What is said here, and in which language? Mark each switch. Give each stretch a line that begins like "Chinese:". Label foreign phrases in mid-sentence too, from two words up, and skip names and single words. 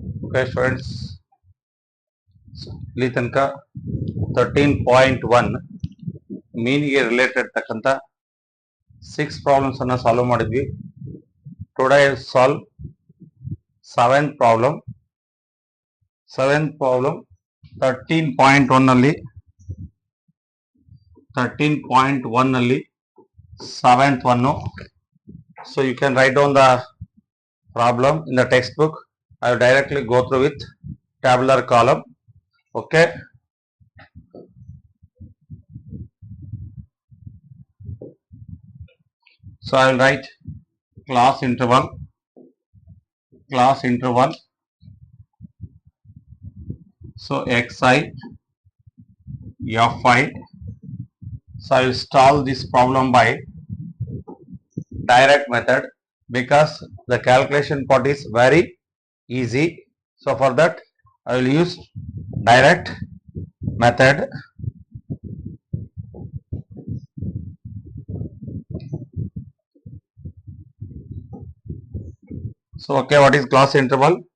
English: Okay, students,
Kannada: ಇಲ್ಲಿ ತನಕ 13.1 ಮೀನ್ಗೆ ರಿಲೇಟೆಡ್ ತಕ್ಕಂತ 6 ಪ್ರಾಬ್ಲಮ್ಸ್ ಅನ್ನ ಸಾಲ್ವ್ ಮಾಡಿದ್ವಿ.
English: today solve 7th problem 13.1 ನಲ್ಲಿ 7th one. So you can write down the problem in the textbook. I will directly go through with tabular column. Okay. So I will write class interval. So xi, fi. So I will solve this problem by direct method because the calculation part is very easy. So for that I will use direct method. So okay, what is class interval?